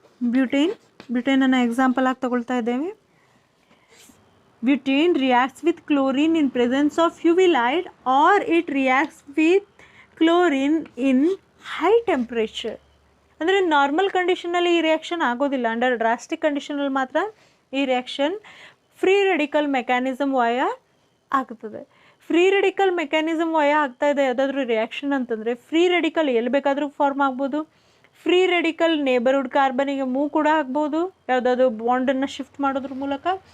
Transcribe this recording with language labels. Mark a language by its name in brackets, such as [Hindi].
[Kannada] ಬ್ಯೂಟೇನನ್ನು example ಆಗಿ ತಗೊಳ್ತಾ ಇದ್ದೇವೆ. [English] Butane reacts with chlorine in presence of UV light, or it reacts with chlorine in high temperature. [Kannada] ಅಂದರೆ normal ಕಂಡೀಷನಲ್ಲಿ ಈ reaction ಆಗೋದಿಲ್ಲ, under drastic ಕಂಡೀಷನಲ್ಲಿ ಮಾತ್ರ ಈ ರಿಯಾಕ್ಷನ್ ಫ್ರೀ ರೆಡಿಕಲ್ ಮೆಕ್ಯಾನಿಸಮ್ ವಯ ಆಗ್ತದೆ. ಫ್ರೀ ರೆಡಿಕಲ್ ಮೆಕ್ಯಾನಿಸಮ್ ವಯ ಆಗ್ತಾ ಇದೆ ಯಾವುದಾದ್ರೂ ರಿಯಾಕ್ಷನ್ ಅಂತಂದರೆ ಫ್ರೀ ರೆಡಿಕಲ್ ಎಲ್ಲಿ ಬೇಕಾದರೂ ಫಾರ್ಮ್ ಆಗ್ಬೋದು. ಫ್ರೀ ರೆಡಿಕಲ್ ನೇಬರ್ಹುಡ್ ಕಾರ್ಬನಿಗೆ ಮೂವ್ ಕೂಡ ಆಗ್ಬೋದು ಯಾವುದಾದ್ರೂ ಬಾಂಡನ್ನು ಶಿಫ್ಟ್ ಮಾಡೋದ್ರ ಮೂಲಕ.